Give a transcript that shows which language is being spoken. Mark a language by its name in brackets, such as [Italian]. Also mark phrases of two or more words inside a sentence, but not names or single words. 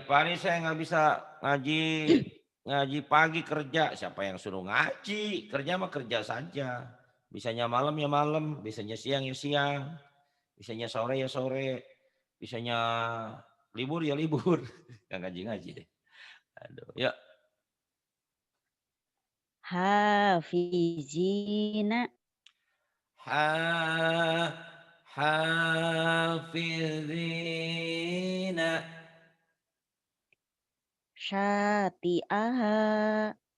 [Indonesian] Pak, ini saya nggak bisa ngaji ngaji pagi kerja. Siapa yang suruh ngaji? Kerja mah kerja saja. Bisanya malam ya malam, bisanya siang ya siang, bisanya sore ya sore, bisanya libur ya libur. Nggak ngaji-ngaji deh. Aduh, ya. [Arabic] Hafizina. Hafizina. syati'aha